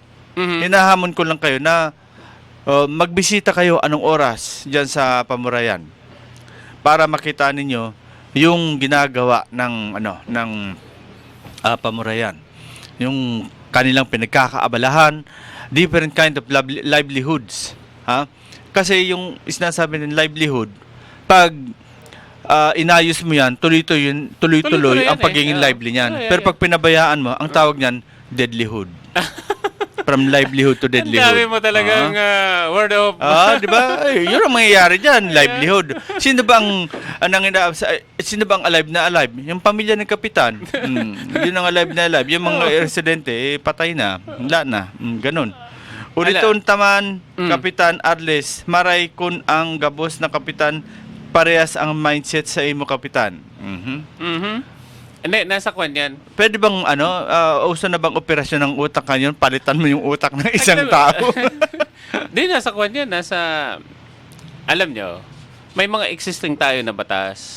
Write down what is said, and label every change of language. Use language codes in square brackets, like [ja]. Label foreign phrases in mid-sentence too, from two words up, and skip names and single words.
[tl] Hinahamon ko lang kayo na magbisita kayo anong oras dyan sa Pamurayan para makita ninyo yung ginagawa ng Pamurayan. Yung kanilang pinagkakaabalahan, [en] different kind of livelihoods. [tl] Kasi yung sinasabi ng livelihood, pag inayos mo yan, tuloy-tuloy Tuloy-tuloy ang yan pagiging lively niyan. [en] Yeah, [tl] Pero pag pinabayaan mo, ang tawag niyan, deadlyhood. [en] From livelihood to [tl] Ang deadlyhood. dami mo talagang word of... Di ba? Yun ang mangyayari diyan, livelihood. Sino ba ang alive na alive? Yung pamilya ng kapitan. Yun ang alive na alive. Yung mga residente, patay na. Wala na. Ganun. [bik] Uliton taman, Kapitan Arles, maray kun ang gabos na kapitan, parehas ang mindset sa imo kapitan. [tl] Hindi, nasa kwan yan. Pwede bang uso na bang operasyon ng utak kanyon? Palitan mo yung utak ng isang tao. Hindi, nasa kwan yan. Alam nyo, may mga existing tayo na batas.